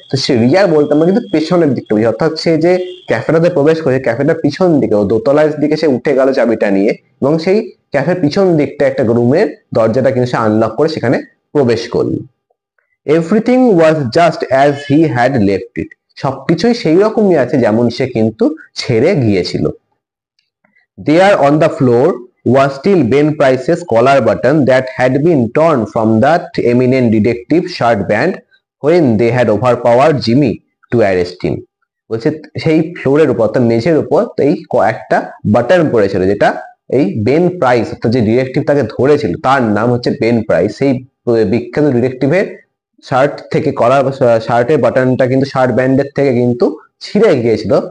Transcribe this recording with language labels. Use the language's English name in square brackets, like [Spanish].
[Bangla] তো সে রিয়ার বলতে আমরা কিন্তু পেছনের দিকটা বুঝি, অর্থাৎ সে যে ক্যাফেটাতে প্রবেশ করেছে, ক্যাফেটার পিছন দিকে, ও দোতলার দিকে সে উঠে গেল চাবিটা নিয়ে, এবং সেই ক্যাফের পিছন দিকটা একটা রুমের দরজাটা কিন্তু সে আনলক করে সেখানে প্রবেশ করলো। [English] everything was just as he had left it, [Bangla] সবকিছুই সেই রকমই আছে যেমন সে কিন্তু ছেড়ে গিয়েছিল। [English] There on the floor was still Ben Price's collar button that had been torn from that eminent detective shirt band when they had overpowered Jimmy to arrest him. [Bangla] বলছে সেই ফ্লোরের উপর, অর্থাৎ মেঝের উপর এই কয়েকটা বাটন পড়েছিল, যেটা এই বেন প্রাইস অর্থাৎ যে ডিটেকটিভ তাকে ধরেছিল, তার নাম হচ্ছে বেন প্রাইস, সেই বিখ্যাত ডিটেকটিভের শার্ট থেকে, কলার শার্টের বাটনটা কিন্তু শার্ট ব্যান্ডের থেকে কিন্তু ছিঁড়ে গিয়েছিল।